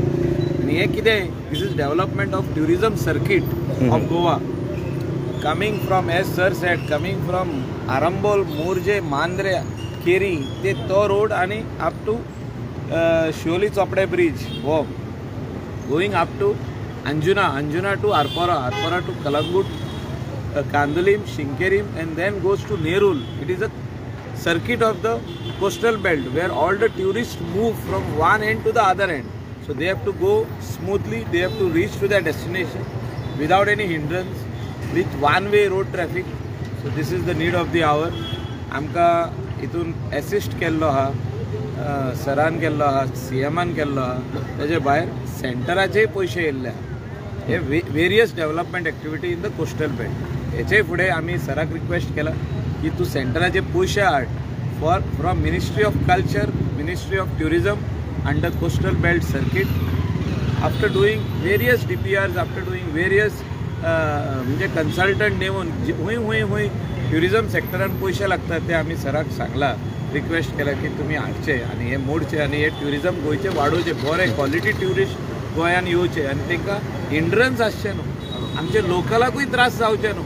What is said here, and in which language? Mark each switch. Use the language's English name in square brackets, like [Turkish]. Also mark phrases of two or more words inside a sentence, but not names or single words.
[Konkani] आनी हें कितें, [English] this is development of tourism circuit of Goa, coming from age sir set, coming from Arambol, Morjim, Mandrem, Keri [Konkani] ते तो रोड आनी [English] up to Siolim Chopdem bridge, ho going up to Anjuna, Anjuna to Arpora, Arpora to Calangute, Candolim, Sinquerim and then goes to Nerul. It is a circuit of the coastal belt where all the tourists move from one end to the other end. So they have to go smoothly, they have to reach to their destination without any hindrance, with one-way road traffic. So this is the need of the hour. [Konkani] आमकां हितून एसिस्ट केल्लो आहा, सरान केल्लो आहा, CMान केल्लो आहा. तेजे भायर सेंटराचेय पयशे येयल्ले आहा. [English] हे various development activity in the coastal belt. [Konkani] हेचे फुडें आमी सराक रिक्वेस्ट केला की तूं सेंटराचे पयशे हाड [English] from Ministry of Culture, Ministry of Tourism under coastal belt circuit. After doing various DPRs, after doing various [Konkani] म्हणजे कन्सल्टंट नेऊन हुंय ट्युरिझम सेक्टरान पयशे लागतात ते आमी सराक सांगला, रिक्वेस्ट केला की तुमी हाडचे आनी हे मोडचे आनी हे ट्युरिझम गोंयचे वाडोवचे, बरे [English] quality tourist [Konkani] गोंयान येवचे आनी तांकां हिंड्रन्स आसचे न्हू, आमचे लोकलाकूय त्रास जावचे न्हू.